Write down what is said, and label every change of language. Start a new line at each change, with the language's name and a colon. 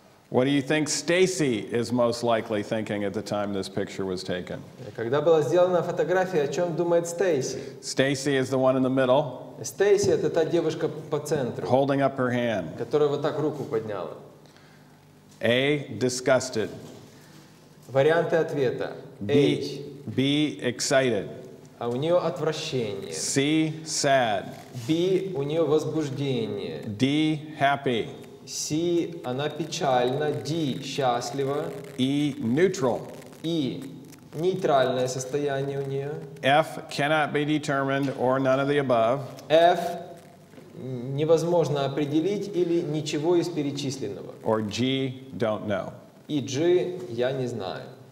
English: What do you think Stacy is most likely thinking at the time this picture was taken?
Russian: Когда была сделана фотография, о чем думает Стейси?
English: Stacy is the one in the middle,
Russian: Стейси — это та девушка по центру,
English: holding up her hand.
Russian: которая вот так руку подняла.
English: A, disgusted.
Russian: Варианты ответа. A.
English: B, excited.
Russian: А у нее отвращение.
English: C, sad.
Russian: B. У нее возбуждение.
English: D, happy.
Russian: C. Она печальна. D. Счастлива.
English: E, neutral.
Russian: E. Нейтральное состояние у нее.
English: F, cannot be determined or none of the above.
Russian: F. Невозможно определить или ничего из перечисленного.
English: Or G, don't know.
Russian: И G. Я не знаю.